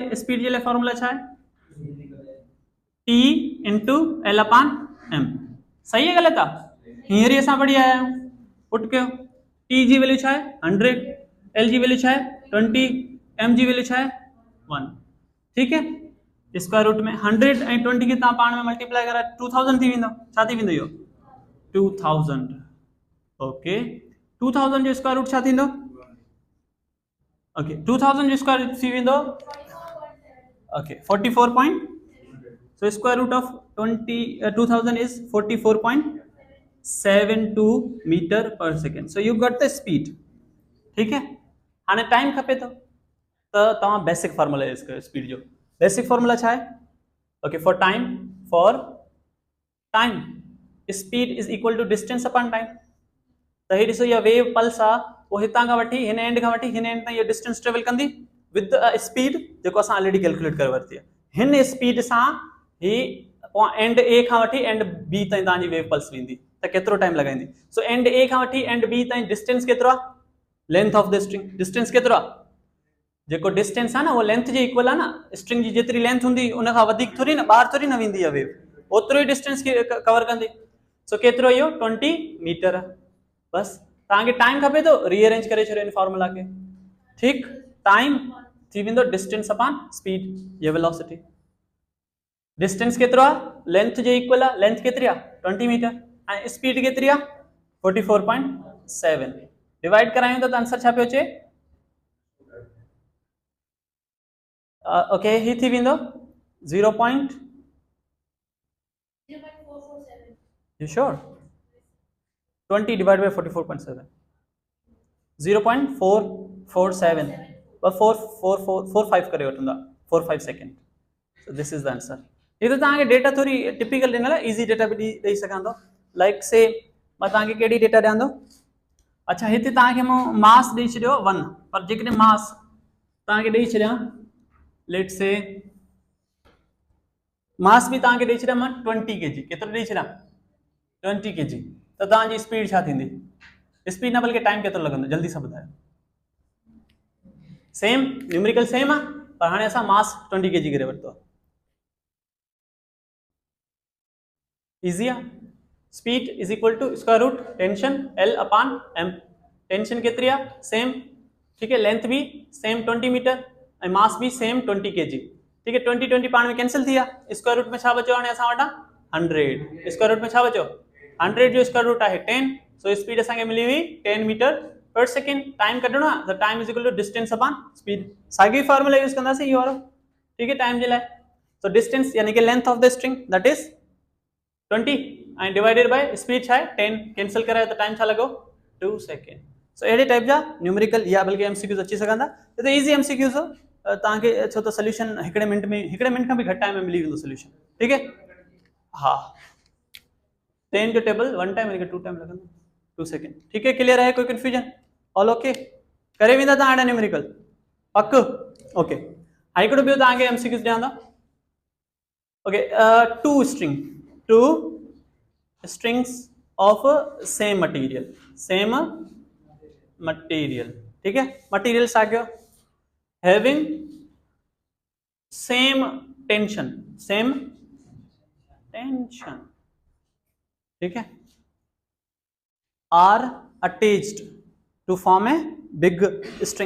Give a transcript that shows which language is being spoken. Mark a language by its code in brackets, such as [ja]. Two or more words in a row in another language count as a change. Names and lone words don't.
[sd] स्पीड जे लाइ फॉर्मूला छा आहे? T इंटू L अपान M। [hi] सही है [sd] गलत आहे? हींअर ई असां पढ़ी आया आहियूं, पुट कयो। T जी वैल्यू छा आहे? 100, L जी वैल्यू छा आहे? 20, M जी वैल्यू छा आहे? 1। [hi] ठीक है, [en] square root [sd] में 100 ऐं 20 खे तव्हां पाण में मल्टीप्लाई करा 2000 थी वेंदो। छा थी वेंदो इहो? 2000। ओके, 2000 जो [en] square root [sd] छा थींदो? ओके, 2000 जो [en] square root [sd] थी वेंदो ओके 44. [en] So square root of 2000 is 44.72 meter per second। So you got the speed। [hi] ठीक है, [sd] हाने टाइम खपे तो तव्हां [en] basic formula [sd] यूज कयो स्पीड जो। [en] basic formula [sd] छा आहे? [en] OK, for time, for time speed is equal to distance upon time. [sd] त ही ॾिसो इहा [en] wave pulse [sd] आहे वो हितां खां वठी हिन एंड खां वठी हिन एंड ताईं इहो [en] distance travel [sd] कंदी [en] with speed [sd] जेको असां [en] already calculate [sd] करे वरिती आहे। हिन स्पीड सां ही एंड ए खां वठी एंड बी ताईं तव्हांजी [en] wave pulse [sd] वेंदी त केतिरो टाइम लॻाईंदी। सो एंड ए खां वठी एंड बी ताईं डिस्टेंस केतिरो आहे, [en] length of the string. [sd] डिस्टेंस केतिरो आहे, जेको डिस्टेंस आहे न उहो लेंथ जे इक्वल आहे न। स्ट्रिंग जी जेतिरी लेंथ हूंदी उन खां वधीक थोरी न ॿाहिरि थोरी न वेंदी आहे वेव, ओतिरो ई डिस्टेंस कवर कंदी। सो केतिरो इहो 20 मीटर आहे। बस तव्हांखे टाइम खपे थो रीअरेंज करे छॾियो इन फॉर्मूला खे। ठीकु, टाइम थी वेंदो [en] distance upon speed [sd] या वेलोसिटी। डिस्टेंस केतिरो आहे, लेंथ जे इक्वल आहे। लेंथ केतिरी आहे 20 मीटर ऐं स्पीड केतिरी आहे 44.7। डिवाइड करायूं त आंसर छा पियो अचे, ओके ही थी वेंदो 0.447। [en] you sure [sd] 20 divided by 44.7 0.447 445 करे वठंदा 45 सेकेंड। [en] so this is the answer. [sd] ये तो तव्हांखे डेटा थोड़ी टिपिकल ॾिनल आहे, इजी डेटा भी ॾेई सघां थो। [en] like say [sd] मां तव्हांखे कहिड़ी डेटा ॾियां थो। अच्छा हिते तव्हांखे मां मास ॾेई छॾियो 1, पर जेकॾहिं मास तव्हांखे ॾेई छॾियां [en] let say [sd] मास भी तव्हांखे ॾेई छॾियां मां 20 kg, केतिरो ॾेई छॾियां 20 kg, त तव्हांजी स्पीड छा थींदी, स्पीड न बल्कि टाइम केतिरो लॻंदो, जल्दी सां ॿुधायो। [en] same numerical same [sd] आहे, पर हाणे असां मास 20 kg करे वरितो आहे। इजी आहे। [en] Speed is equal to square root tension L upon m. [sd] टेंशन केतिरी आहे सेम, [hi] ठीक है, [sd] लेंथ भी सेम 20 मीटर ऐं मास भी सेम 20 kg। [hi] ठीक है, [sd] 20 20 पाण में कैंसिल थी विया। [en] square root [sd] में छा बचो हाणे असां वटां 100। [en] square root [sd] में छा बचो 100 जो स्क्वायर रूट आहे 10। सो स्पीड असांखे मिली हुई 10 [en] meter per second. [sd] टाइम कढणो आहे त [en] time is equal to distance upon speed. [sd] साॻी [en] formula use [sd] कंदासीं इहो वारो, [hi] ठीक है, [sd] टाइम जे लाइ। [en] so distance [hi] यानी कि [en] length of the string that is 20 ऐं divided by speed [sd] छा आहे [en] 10। [sd] कैंसिल करायो त टाइम छा लॻो 2 सेकेंड। सो अहिड़े टाइप जा न्यूमेरिकल या बल्कि एमसीक्यूज़ अची सघंदा। त इजी एमसीक्यूज़ हो तव्हांखे, छो त सोल्यूशन हिकिड़े मिनट खां भी घटि टाइम में मिली वेंदो सोल्यूशन। [hi] ठीक है, [sd] हा 10 जो टेबल 1 टाइम यानी कि 2 टाइम लगंदो 2 सेकेंड। ठीक है, क्लियर है, कोई कंफ्यूजन [en] all OK, [sd] करे वेंदा तव्हां हाणे न्यूमेरिकल पक ओके। हाणे हिकिड़ो ॿियो तव्हांखे एमसीक्यूज़ ॾियां था। [en] OK, two strings of same material, [hi] ठीक है, [sd] मटीरियल छा कयो, [en] having same tension, [hi] ठीक है, [en] are attached to form a big string.